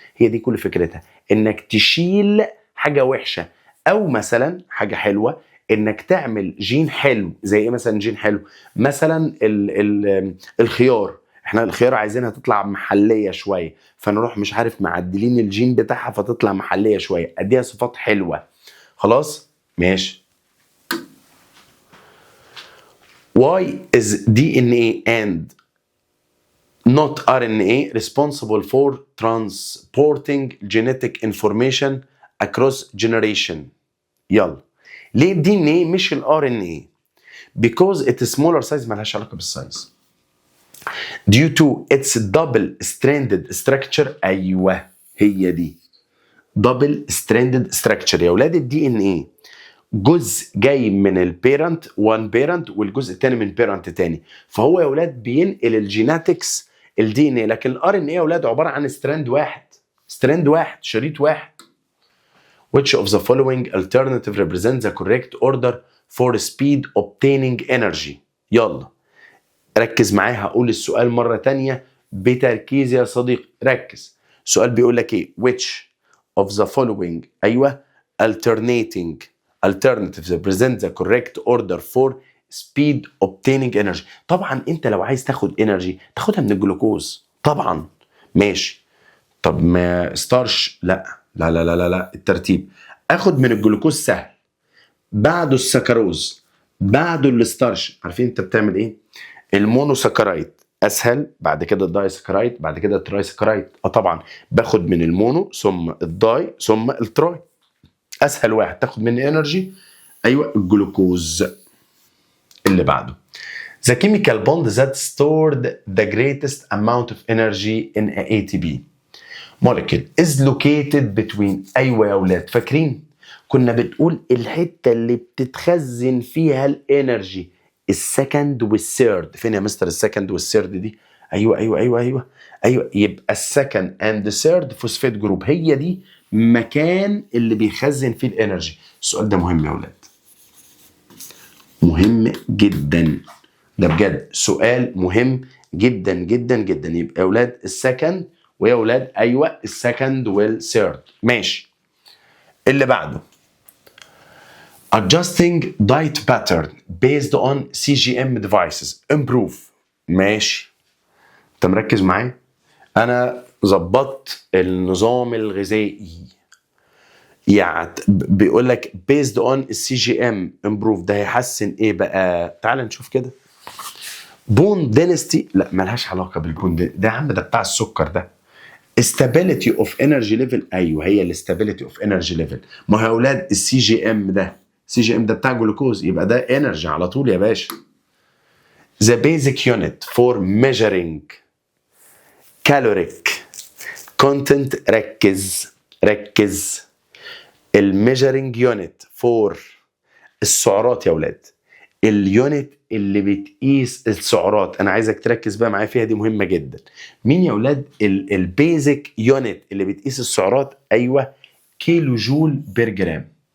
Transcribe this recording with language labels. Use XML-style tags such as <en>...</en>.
<ar>هي دي كل فكرتها، انك تشيل حاجه وحشه او مثلا حاجه حلوه، انك تعمل جين حلو. زي ايه مثلا جين حلو؟ مثلا الخيار. احنا الخيار عايزينها تطلع محليه شويه، فنروح مش عارف معدلين الجين بتاعها فتطلع محليه شويه، اديها صفات حلوه. خلاص ماشي.</ar> <en>Why is DNA and not RNA responsible for transporting genetic information across generation؟</en> <ar>يلا، ليه الدي ان ايه مش الار ان ايه؟</ar> <en>because it's smaller size.</en> <ar>مالهاش علاقه بالسايز.</ar> <en>due to its double stranded structure.</en> <ar>ايوه هي دي</ar> <en>double stranded structure</en> <ar>يا اولاد. الدي ان ايه جزء جاي من البيرنت، وان بيرنت، والجزء الثاني من بيرنت تاني، فهو يا اولاد بينقل الجيناتكس الدي ان ايه. لكن الار ان ايه يا اولاد عباره عن ستراند واحد، ستراند واحد، شريط واحد.</ar> <en>which of the following alternative represents the correct order for speed obtaining energy؟</en> <ar>يلا ركز معايا، هقول السؤال مره تانية بتركيز يا صديقي، ركز. السؤال بيقول لك ايه؟</ar> <en>which of the following ايوه alternatives present the correct order for speed obtaining energy.</en> <ar>طبعا انت لو عايز تاخد انرجي تاخدها من الجلوكوز طبعا. ماشي. طب ما ستارش لا لا لا لا لا الترتيب. اخد من الجلوكوز سهل، بعده السكروز، بعده الستارش. عارفين انت بتعمل ايه؟ المونوسكرايد اسهل، بعد كده الداي سكرايد، بعد كده التراي سكرايد. طبعا باخد من المونو ثم الداي ثم التراي. اسهل واحد تاخد مني انرجي ايوه الجلوكوز. اللي بعده</ar> <en>the chemical bond that stored the greatest amount of energy in a ATP molecule is located between.</en> <ar>ايوه يا اولاد فاكرين كنا بتقول الحته اللي بتتخزن فيها الانرجي السكند والثيرد. فين يا مستر السكند والثيرد دي؟ ايوه ايوه ايوه ايوه ايوه، يبقى السكند اند ثيرد فوسفات جروب، هي دي مكان اللي بيخزن فيه الانرجي. السؤال ده مهم يا اولاد، مهم جدا، ده بجد سؤال مهم جدا جدا جدا. يبقى يا اولاد السكند، ويا اولاد ايوه السكند والثيرد. ماشي. اللي بعده</ar> <en>adjusting diet pattern based on CGM devices improve.</en> <ar>ماشي، انت مركز معايا؟ انا ظبطت النظام الغذائي، يعني بيقول لك</ar> <en>based on CGM improve،</en> <ar>ده هيحسن ايه بقى؟ تعال نشوف كده. بون دينستي لا ملهاش علاقه بالبون ده يا عم، ده بتاع السكر ده.</ar> <en>stability of energy level.</en> <ar>ايوه هي الاستابيليتي اوف انرجي ليفل. ما هو يا اولاد السي جي ام ده، سي جي ام ده بتاع جلوكوز، يبقى ده انرجي على طول يا باشا.</ar> <en>the basic unit for measuring caloric content.</en> <ar>ركز ركز. الميجرنج يونت فور السعرات يا اولاد اليونت اللي بتقيس السعرات. انا عايزك تركز بقى معايا فيها، دي مهمه جدا. مين يا اولاد البيزك يونت اللي بتقيس السعرات؟ ايوه، كيلو جول بير جرام.</ar>